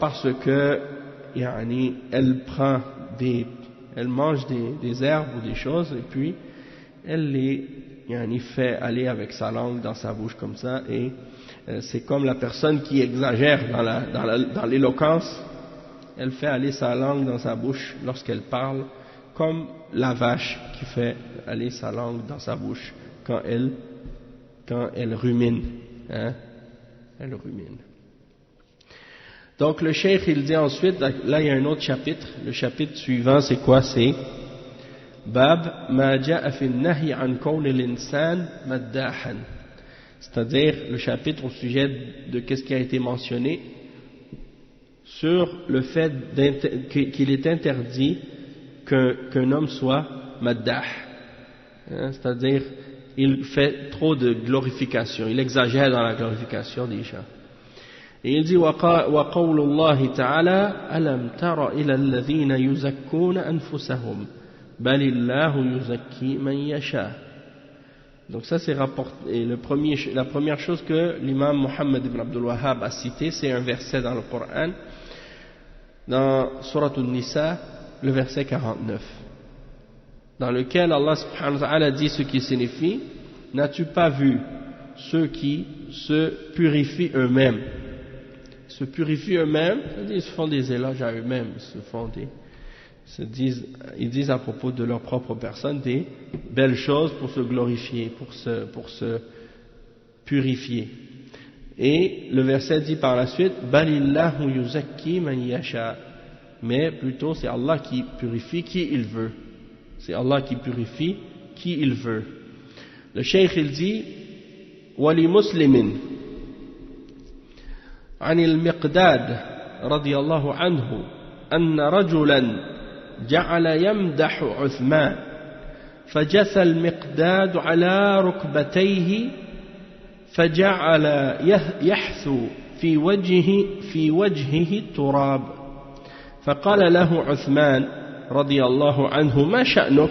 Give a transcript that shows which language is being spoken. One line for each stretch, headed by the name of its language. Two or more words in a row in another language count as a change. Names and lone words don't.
French: Parce que elle mange des herbes ou des choses, et puis elle les fait aller avec sa langue dans sa bouche comme ça, et c'est comme la personne qui exagère dans l'éloquence, elle fait aller sa langue dans sa bouche lorsqu'elle parle, comme la vache qui fait aller sa langue dans sa bouche quand elle rumine. Elle rumine. Donc le cheikh il dit ensuite, là il y a un autre chapitre, le chapitre suivant c'est quoi?
Arabic: C'est باب ما جاء في النهي عن كون الإنسان مداحا,
French: c'est-à-dire le chapitre au sujet de qu'est-ce qui a été mentionné sur le fait qu'il est interdit qu'un homme soit maddah, c'est-à-dire il fait trop de glorification, il exagère dans la glorification des gens. Et il dit
Arabic: وقول الله تعالى ألم تر إلى الذين يزكون أنفسهم بل الله يزكي من يشاء.
French: Donc ça c'est rapporté, la première chose que l'imam Muhammad ibn Abdul Wahhab a cité, c'est un verset dans le Coran, dans Surat An-Nisa, le verset 49, dans lequel Allah
Arabic: سبحانه وتعالى
French: dit ce qui signifie: n'as-tu pas vu ceux qui se purifient eux-mêmes? Se purifient eux-mêmes, c'est-à-dire ils se font des éloges à eux-mêmes, ils disent à propos de leur propre personne des belles choses pour se glorifier, pour se purifier. Et le verset dit par la suite:
Arabic: بل الله يزكي من يشاء,
French: mais plutôt c'est Allah qui purifie qui il veut. C'est Allah qui purifie qui il veut. Le cheikh il dit:
Arabic: ولمسلم عن المقداد رضي الله عنه أن رجلا جعل يمدح عثمان فجثى المقداد على ركبتيه فجعل يحثو في وجهه التراب فقال له عثمان رضي الله عنه: ما شأنك؟